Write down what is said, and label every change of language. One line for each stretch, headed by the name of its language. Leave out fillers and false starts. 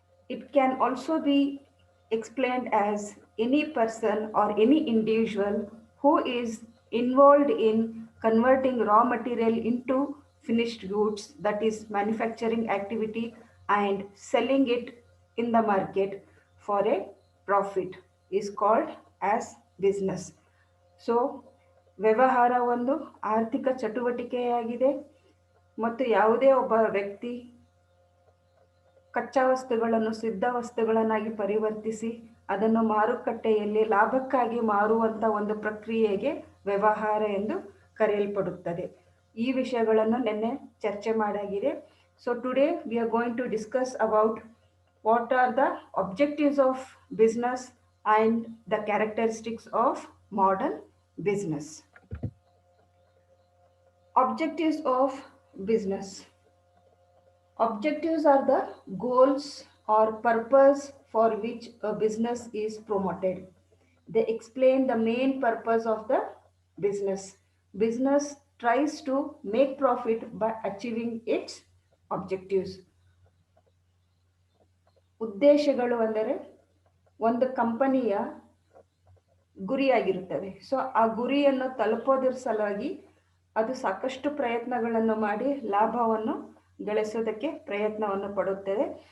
English: It can also be explained as any person or any individual who is involved in converting raw material into finished goods, that is manufacturing activity, and selling it in the market for a profit is called as business.
Kannada: So ವ್ಯವಹಾರ ಒಂದು ಆರ್ಥಿಕ ಚಟುವಟಿಕೆಯಾಗಿದೆ ಮತ್ತು ಯಾವುದೇ ಒಬ್ಬ ವ್ಯಕ್ತಿ ಕಚ್ಚಾ ವಸ್ತುಗಳನ್ನು ಸಿದ್ಧ ವಸ್ತುಗಳನ್ನಾಗಿ ಪರಿವರ್ತಿಸಿ ಅದನ್ನು ಮಾರುಕಟ್ಟೆಯಲ್ಲಿ ಲಾಭಕ್ಕಾಗಿ ಮಾರುವಂಥ ಒಂದು ಪ್ರಕ್ರಿಯೆಗೆ ವ್ಯವಹಾರ ಎಂದು ಕರೆಯಲ್ಪಡುತ್ತದೆ. ಈ ವಿಷಯಗಳನ್ನು ನಿನ್ನೆ ಚರ್ಚೆ ಮಾಡಾಗಿದೆ.
English: So today we are going to discuss about what are the objectives of business and the characteristics of modern business. Objectives of business. Objectives are the goals or purpose for which a business is promoted. They explain the main purpose of the business. Business tries to make profit by achieving its objectives.
Kannada: ಉದ್ದೇಶಗಳು ಅಂದರೆ ಒಂದು ಕಂಪನಿಯ ಗುರಿಯಾಗಿರುತ್ತದೆ. So ಆ ಗುರಿಯನ್ನು ತಲುಪೋದ್ರ ಸಲುವಾಗಿ ಅದು ಸಾಕಷ್ಟು ಪ್ರಯತ್ನಗಳನ್ನು ಮಾಡಿ ಲಾಭವನ್ನು ಗಳಿಸೋದಕ್ಕೆ ಪ್ರಯತ್ನವನ್ನು ಪಡುತ್ತದೆ.